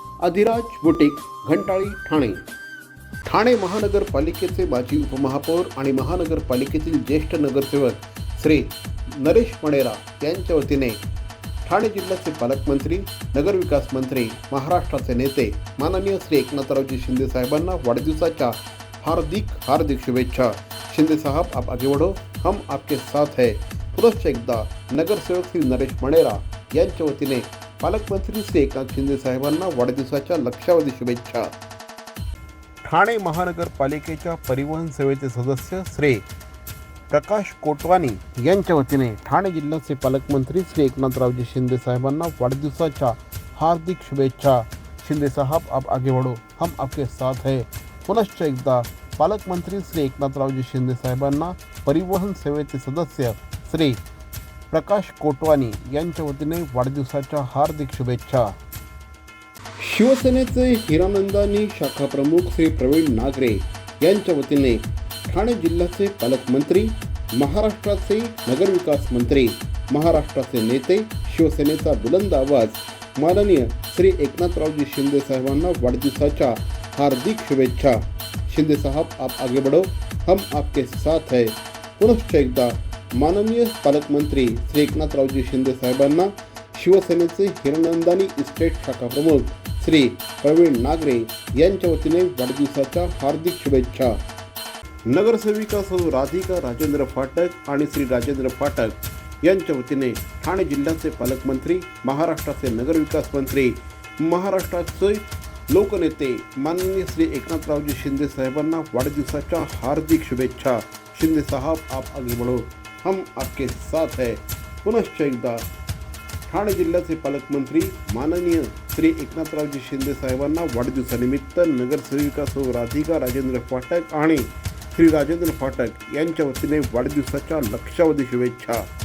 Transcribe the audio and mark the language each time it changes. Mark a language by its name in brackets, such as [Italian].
[Marathi] Adhiraj boutique, घंटाळी, Thane. Thane महानगरपालिकेचे माजी उपमहापौर आणि महानगरपालिकेतील ज्येष्ठ नगरसेवक श्री नरेश मणेरा यांच्या वतीने ठाणे जिल्ह्याचे पालकमंत्री, नगरविकास मंत्री, महाराष्ट्राचे नेते माननीय श्री एकनाथरावजी शिंदे साहेबांना वाढदिवसाच्या हार्दिक शुभेच्छा. [Hindi] शिंदे साहब, आप आगे बढ़ो, हम आपके साथ है. [Marathi] पुनश्च एकदा नगरसेवक श्री नरेश मणेरा यांच्या वतीने पालकमंत्री श्री एकनाथ शिंदे साहेबांना वाढदिवसाच्या लक्षावधी शुभेच्छा. ठाणे महानगरपालिकेच्या परिवहन सेवेचे सदस्य श्री प्रकाश कोटवानी यांच्या वतीने ठाणे जिल्ह्याचे पालकमंत्री श्री एकनाथरावजी शिंदे साहेबांना वाढदिवसाच्या हार्दिक शुभेच्छा. [Hindi] शिंदे साहब, आप आगे बढ़ो, हम आपके साथ है. [Marathi] पुनश्च एकदा पालकमंत्री श्री एकनाथरावजी शिंदे साहेबांना परिवहन सेवेचे सदस्य श्री प्रकाश कोटवानी यांच्या वतीने वाढदिवसाच्या हार्दिक शुभेच्छा. शिवसेनेचे हिरानंदानी शाखा प्रमुख श्री प्रवीण नागरे यांच्या वतीने ठाणे जिल्ह्याचे पालकमंत्री, महाराष्ट्राचे नगरविकास मंत्री, महाराष्ट्राचे नेते, शिवसेनेचा बुलंद आवाज माननीय श्री एकनाथरावजी शिंदे साहेबांना वाढदिवसाच्या हार्दिक शुभेच्छा. [Hindi] शिंदे साहब, आप आगे बढ़ो, हम आपके साथ है. [Marathi] पुनश्च एकदा माननीय पालकमंत्री श्री एकनाथरावजी शिंदे साहेबांना शिवसेनेचे हिरानंदानी इस्टेट शाखा प्रमुख श्री प्रवीण नागरे यांच्या वतीने वाढदिवसाच्या हार्दिक शुभेच्छा. नगरसेविका सौ राधिका राजेंद्र फाटक आणि श्री राजेंद्र फाटक यांच्या वतीने ठाणे जिल्ह्याचे पालकमंत्री, महाराष्ट्राचे नगरविकास मंत्री, महाराष्ट्राचे लोकनेते माननीय श्री एकनाथरावजी शिंदे साहेबांना वाढदिवसाच्या हार्दिक शुभेच्छा. [Hindi] शिंदे साहब, आप आगे बढ़ो, हम आपके साथ है. [Marathi] पुनश्च एकदा ठाणे जिल्ह्याचे पालकमंत्री माननीय श्री एकनाथरावजी शिंदे साहेबांना वाढदिवसानिमित्त नगरसेविका सौ राधिका राजेंद्र फाटक आणि श्री राजेंद्र फाटक यांच्या वतीने वाढदिवसाच्या लक्षावधी शुभेच्छा.